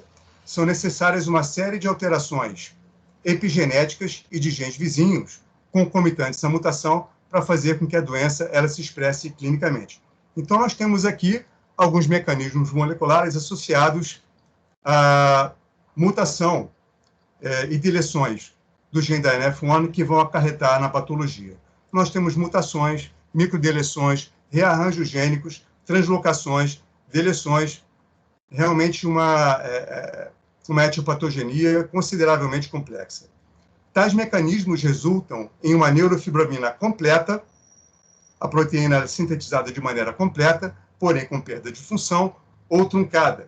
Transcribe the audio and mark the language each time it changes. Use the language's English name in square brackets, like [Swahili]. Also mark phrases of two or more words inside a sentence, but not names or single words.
[Portuguese] São necessárias uma série de alterações epigenéticas e de genes vizinhos concomitantes à mutação para fazer com que a doença ela se expresse clinicamente. Então, nós temos aqui alguns mecanismos moleculares associados à mutação e deleções do gene da NF1 que vão acarretar na patologia. Nós temos mutações, microdeleções, rearranjos gênicos, translocações, deleções, realmente uma etiopatogenia consideravelmente complexa. Tais mecanismos resultam em uma neurofibromina completa, a proteína sintetizada de maneira completa, porém com perda de função ou truncada.